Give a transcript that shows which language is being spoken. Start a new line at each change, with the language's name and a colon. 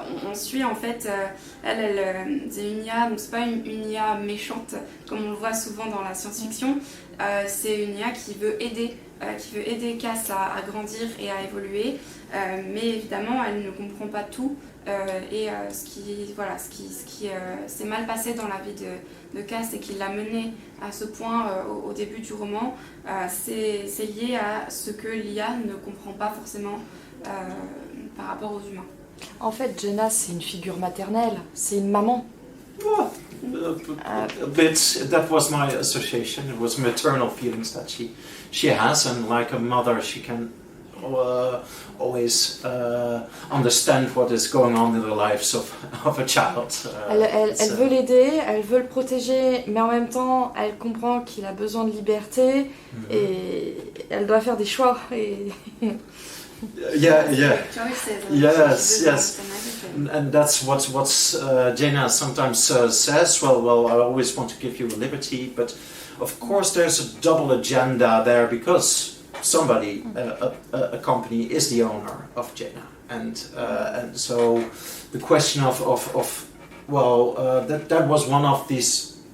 French: On suit en fait, elle c'est une IA, donc c'est pas une IA méchante comme on le voit souvent dans la science-fiction, c'est une IA qui veut aider Cas à grandir et à évoluer, mais évidemment elle ne comprend pas tout, ce qui s'est mal passé dans la vie de Cas et qui l'a mené à ce point au début du roman, c'est lié à ce que l'IA ne comprend pas forcément par rapport aux humains. En fait, Jenna, c'est une figure maternelle, c'est une maman.
English: A bit. That was my association. It was maternal feelings that she has, and like a mother, she can always understand what is going on in the lives of a child.
French: Elle veut l'aider, elle veut le protéger, mais en même temps, elle comprend qu'il a besoin de liberté et elle doit faire des choix.
English: Yes. And that's what Jenna sometimes says. Well, I always want to give you liberty, but of course there's a double agenda there because somebody, a company, is the owner of Jenna, and so the question of that was one of these.